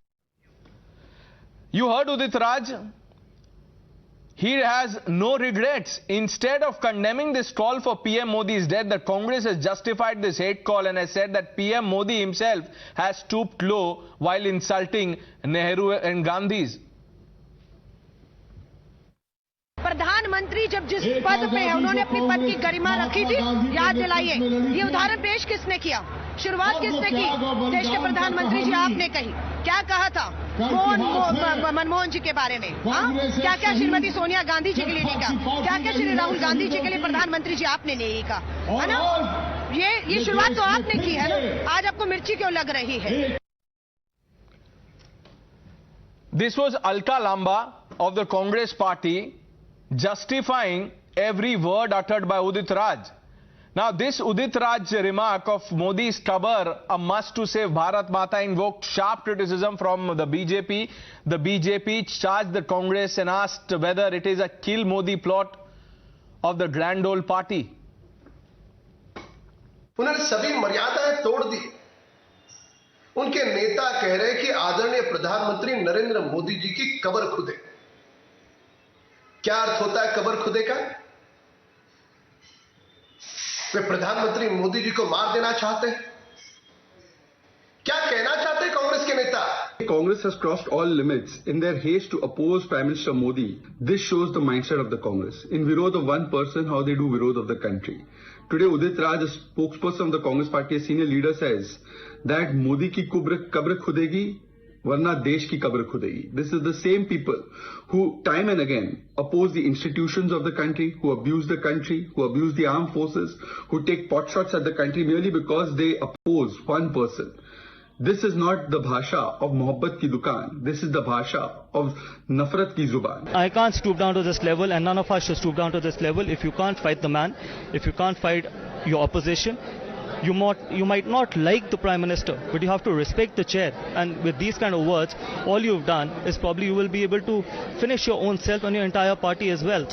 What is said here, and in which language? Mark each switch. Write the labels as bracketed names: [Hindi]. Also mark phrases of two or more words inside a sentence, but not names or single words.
[English] You heard Udit Raj? He has no regrets. Instead of condemning this call for PM Modi's death, the Congress has justified this hate call and has said that PM Modi himself has stooped low while insulting Nehru and Gandhi's. [Hindi] प्रधानमंत्री जब जिस पद पे है उन्होंने अपनी पद की गरिमा रखी थी, याद दिलाइए। ये उदाहरण पेश किसने किया, शुरुआत किसने की? देश के प्रधानमंत्री जी आपने कही। क्या कहा था मनमोहन जी के बारे में? क्या क्या श्रीमती सोनिया गांधी जी के लिए नहीं कहा? क्या क्या श्री राहुल गांधी जी के लिए प्रधानमंत्री जी आपने नहीं कहा, है ना? ये शुरुआत तो आपने की है ना, आज आपको मिर्ची क्यों लग रही है? [English] This was Alka Lamba of the Congress party justifying every word uttered by Udit Raj. Now this Udit Raj remark of Modi's kabar, a must to save Bharat Mata, invoked sharp criticism from the BJP. The BJP charged the Congress and asked whether it is a kill Modi plot of the grand old party. [Hindi] उन्होंने सभी मर्यादाएं तोड़ दी। उनके नेता कह रहे कि आदरणीय प्रधानमंत्री नरेंद्र मोदी जी की कब्र खुदे। क्या अर्थ होता है कब्र खुदे का? वे प्रधानमंत्री मोदी जी को मार देना चाहते हैं? क्या कहना चाहते हैं कांग्रेस के नेता? [English] Congress has crossed all limits in their haste to oppose Prime Minister Modi. This shows the mindset of the Congress. In virodh of one person, how they do virodh of the country. Today, Udit Raj, a spokesperson of the Congress party, a senior leader, says that [Hindi] मोदी की कब्र खुदेगी, वरना देश की कब्र खुदेगी. [English] This is the same people who time and again oppose the institutions of the country, who abuse the country, who abuse the armed forces, who take pot shots at the country merely because they oppose one person. This is not the bhasha of [Hindi] मोहब्बत की दुकान. [English] This is the bhasha of [Hindi] नफ़रत की ज़ुबान. [English] I can't stoop down to this level, and none of us should stoop down to this level. If you can't fight the man, if you can't fight your opposition, you might not like the Prime Minister, but you have to respect the chair. And with these kind of words, all you've done is probably you will be able to finish your own self and your entire party as well.